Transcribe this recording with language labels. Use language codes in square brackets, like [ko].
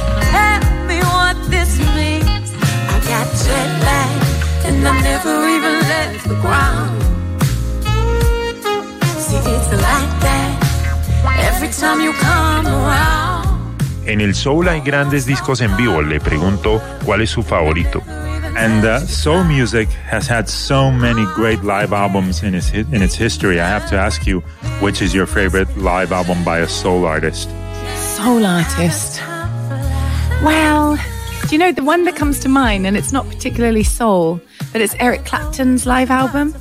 [en] Tell me what this means. I got jet lag and I never even left the ground. See, it's like that every time you come around. [es] En el soul hay grandes discos en vivo. Le pregunto cuál es su favorito. [en] And soul music has had so many great live albums in its history. I have to ask you, which is your favorite live album by a soul artist? Soul artist? Well, do you know the one that comes to mind, and it's not particularly soul, but it's Eric Clapton's live album.